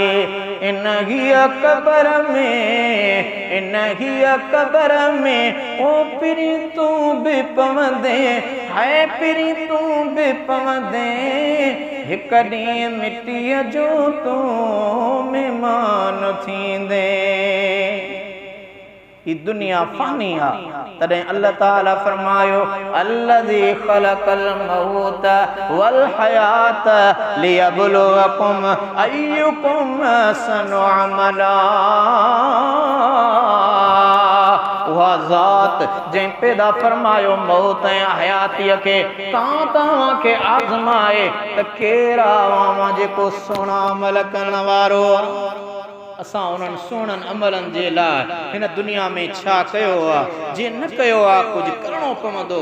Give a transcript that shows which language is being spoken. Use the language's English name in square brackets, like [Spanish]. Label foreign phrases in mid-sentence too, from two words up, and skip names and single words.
[Sindhi] इन ही कबर में ओ पिरी तूं भी पवंदे है पिरी तूं भी पवंदे कॾहिं मिट्टीअ जो तूं महिमान थींदे। ई दुनिया फानी आ तॾहिं अल्लाह ताला फरमायो [Arabic] الذي خلق الموت والحياة ليبلوكم أيكم أحسن عملا. [Sindhi] उहा ज़ात जंहिं पैदा फरमायो मौत ऐं हयातीअ खे तव्हां खे आज़माए त केरु आहे जेको सुहिणा अमल करण वारो। असां उन्हनि सुहिणनि अमलनि जे लाइ हिन दुनिया में छा कयो आहे जे न कयो आहे कुझु करिणो पवंदो।